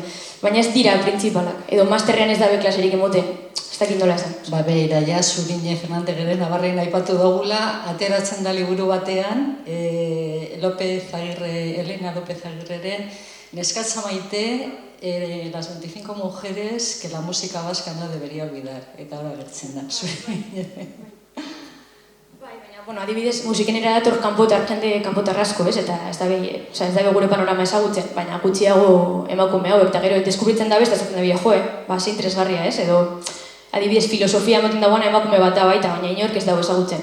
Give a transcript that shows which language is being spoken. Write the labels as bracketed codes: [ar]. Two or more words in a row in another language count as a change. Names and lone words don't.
[eu] Baina ez dira printzipalak, edo masterrean ez dabe klaserik emoten, ez dakit nola esan. Beira, Zurine Fernandez Navarren aipatu dugula, ateratzen da liburu batean, Elena López Agirreren, Neskatza maite, [es] las 25 mujeres que la música vasca no debería olvidar, [eu] eta hori agertzen da, Zurine. Adibidez, musikenera dator jende kanpotarrasko, eta ez dabe gure panorama ezagutzen, baina gutxiago emakume hauek, eta gero deskubritzen dabe, eta esaten dabe, ze interesgarria, edo adibidez, filosofia ematen dagoena emakume bat da baita, baina inork ez dago ezagutzen.